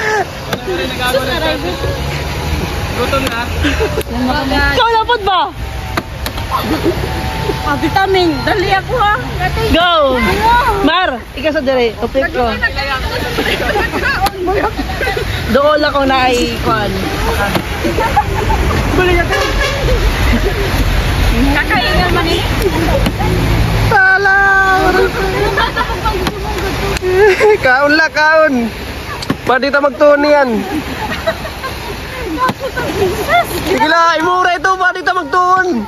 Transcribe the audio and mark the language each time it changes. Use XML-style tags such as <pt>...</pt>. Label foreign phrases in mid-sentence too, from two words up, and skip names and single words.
<war>Gutom na. Ikaw lapod ba? Vitamin. Dali ako ha. Go! Mar, ikaw sa dire. Upit ko.</war> <tl>Doon ako na ay kwan.</tl> <war>Kakaingan man eh. Tala! Kaon la, kaon. Pwede ta magtuon yan. Sige la, imura ito. Pwede ta magtuon.</war>